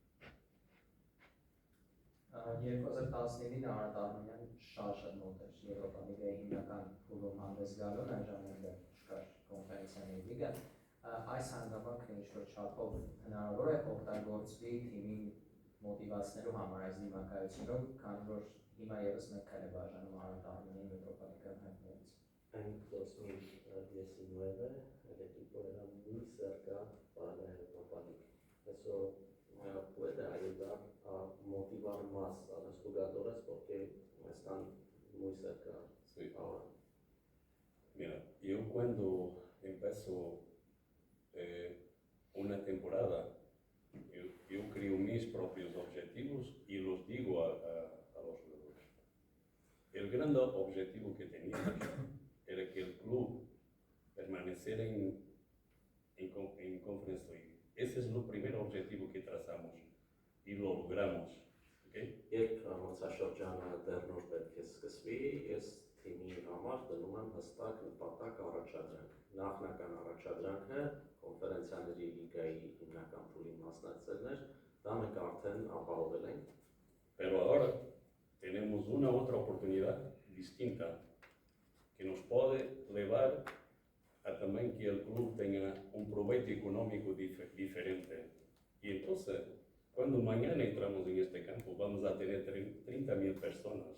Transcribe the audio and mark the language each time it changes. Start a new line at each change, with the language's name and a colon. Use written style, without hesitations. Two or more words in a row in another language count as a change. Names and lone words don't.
Armenian: 2019-ին Արարատ Արմենյան շարժը մոտ էր Եվրոպա լիգայի հիմնական փուլում հանդես գալուն, այն ժամանակ չկար կոնֆերենցիաների լիգա, այս հանգամանքը ինչ-որ չափով հնարավոր է օգտագործվի թիմի մոտիվացնելու համար այս դիմակայությունով, քանի որ հիմա ևս մեկ քայլ է բաժանում Արարատ Արմենիան Եվրոպա լիգայում հայտնվելուց։
Spanish: En 2019 el equipo era muy cerca para la Europa League. Eso puede ayudar a motivar más a los jugadores porque están muy cerca Sí. ahora. Mira, yo cuando empiezo una temporada, yo creo mis propios objetivos y los digo a los jugadores. El gran objetivo que teníamos era que el club permaneciera en Conference League. Ese es el primer objetivo que trazamos y lo logramos. ¿Okay?
Armenian: Երբ մրցաշրջանը դեռ նոր պետք է սկսվի, ես թիմի համար դնում եմ հստակ նպատակ առաջադրանք։ Նախնական առաջադրանքը կոնֆերենցիաների լիգայի հիմնական փուլի մասնակցելն էր, դա մենք արդեն ապահովել ենք։
Spanish: Pero ahora tenemos una otra oportunidad distinta, que nos puede llevar a también que el club tenga un provecho económico diferente. Y entonces, cuando mañana entramos en este campo, vamos a tener 30.000 personas.